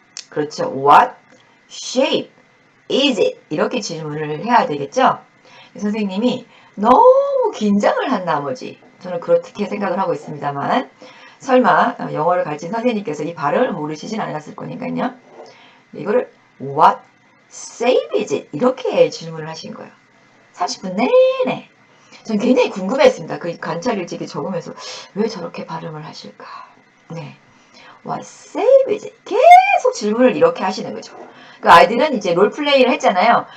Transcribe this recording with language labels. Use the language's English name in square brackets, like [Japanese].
[Korean] 그렇죠. [English] What shape is it? [Korean] 이렇게 질문을 해야 되겠죠? 선생님이 너무 긴장을 한 나머지 저는 그렇게 생각을 하고 있습니다만 설마 영어를 가르친 선생님께서 이 발음을 모르시진 않았을 거니까요. 이거를 [English] what shape is it? [Korean] 이렇게 질문을 하신 거예요. 30분 내내. 전 굉장히 궁금했습니다. 그 관찰 일지기 적으면서 왜 저렇게 발음을 하실까? 네. [English] What shape is it? [Korean] 계속 질문을 이렇게 하시는 거죠. 그 아이들은 이제 롤플레이를 했잖아요.